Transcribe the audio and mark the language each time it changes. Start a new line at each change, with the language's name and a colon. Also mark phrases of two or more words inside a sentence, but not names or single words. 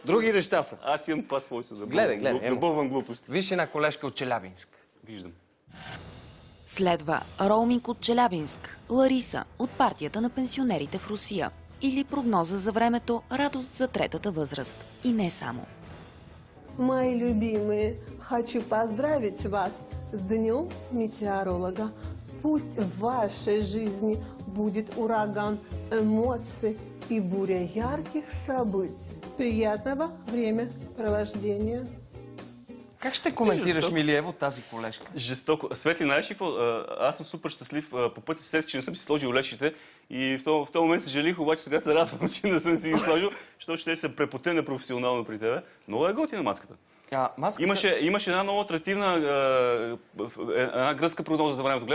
Bulgarian: Други неща са. Аз имам това свойство. Гледай. Забълвам глупости. Виж една колежка от Челябинск. Виждам. Следва роуминг от Челябинск. Лариса от партията на пенсионерите в Русия. Или прогноза за времето радост за третата възраст. И не само.
Russian: Мои любимые, хочу поздравить вас с Днем метеоролога. Пусть в вашей жизни будет ураган эмоций и буря ярких событий. Приятного времяпровождения.
Bulgarian: Как ще коментираш, Милиево, тази колежка? Жестоко. Светли, знаеш ли какво? Аз съм супер щастлив. По пътя се сетих, че не съм си сложил лешите. И в този момент съжалих, обаче сега се радвам, че не съм си ги сложил, защото ще се препоте непрофесионално при тебе. Много е готина маската. Имаше една много атрактивна една гръцка прогноза за времето.